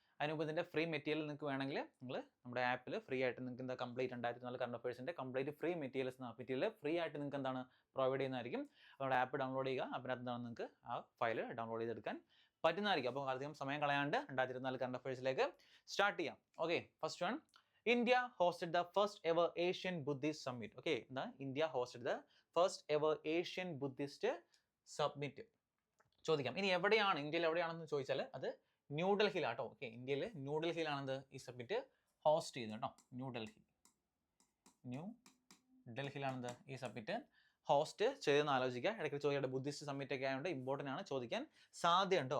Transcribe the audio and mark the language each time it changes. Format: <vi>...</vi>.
<ml>അതിന് മുമ്പ് ഇതിൻ്റെ ഫ്രീ മെറ്റീരിയൽ നിങ്ങൾക്ക് വേണമെങ്കിൽ നിങ്ങൾ നമ്മുടെ ആപ്പിൽ ഫ്രീ ആയിട്ട് നിങ്ങൾക്ക് എന്താ complete 2004 current അഫയേഴ്സിൻ്റെ complete free material free ആയിട്ട് നിങ്ങൾക്ക് എന്താണ് പ്രൊവൈഡ് ചെയ്യുന്നതായിരിക്കും. നമ്മുടെ ആപ്പ് ഡൗൺലോഡ് ചെയ്യുക. അതിനകത്ത് എന്താണ് നിങ്ങൾക്ക് ആ ഫയൽ ഡൗൺലോഡ് ചെയ്തെടുക്കാൻ പറ്റുന്നതായിരിക്കും. അപ്പോൾ അധികം സമയം കളയാണ്ട് 2024 കറണ്ട് അഫയേഴ്സിലേക്ക് സ്റ്റാർട്ട് ചെയ്യാം. Okay, first one.</ml> <en>India hosted the first ever Asian Buddhist Summit. Okay, India hosted the first ever Asian Buddhist Summit.</en> <ml>ചോദിക്കാം, ഇനി എവിടെയാണ് ഇന്ത്യയിൽ എവിടെയാണെന്ന് ചോദിച്ചാൽ അത് ന്യൂഡൽഹിയിലാട്ടോ. ഓക്കെ, ഇന്ത്യയിൽ ന്യൂഡൽഹിയിലാണെന്ന് ഈ സബ്മിറ്റ് ഹോസ്റ്റ് ചെയ്യുന്നത് കേട്ടോ. ന്യൂഡൽഹിയിലാണെന്ന് ഈ സബ്മിറ്റ് ഹോസ്റ്റ് ചെയ്തെന്ന് ആലോചിക്കുക. ഇടയ്ക്ക് ചോദിക്കേണ്ട ബുദ്ധിസ്റ്റ് സമ്മിറ്റ് ഒക്കെ ആയതുകൊണ്ട് ഇമ്പോർട്ടൻ്റ് ആണ്, ചോദിക്കാൻ സാധ്യതയുണ്ടോ.</ml>